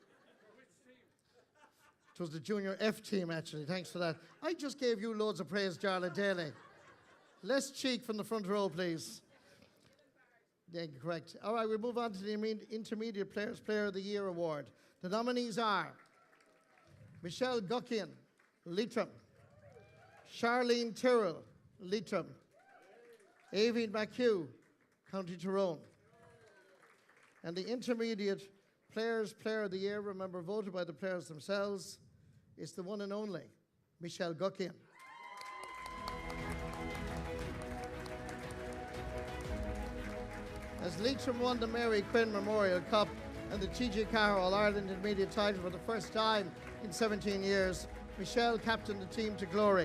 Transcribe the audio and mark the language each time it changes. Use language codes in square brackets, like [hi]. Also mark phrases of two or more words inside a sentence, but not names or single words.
[en] It was the Junior F team, actually. Thanks for that. I just gave you loads of praise, Jarlath Daly. Less cheek from the front row, please. Yeah, correct. All right, we'll move on to the Intermediate Players Player of the Year Award. The nominees are Michelle Guckian, Leitrim; Charlene Tyrrell, Leitrim; Aoibhinn McHugh, County Tyrone. And the Intermediate Players Player of the Year, remember, voted by the players themselves, is the one and only Michelle Guckian. As Leitrim won the Mary Quinn Memorial Cup and the TG Carr All-Ireland Intermediate title for the first time in 17 years, Michelle captained the team to glory.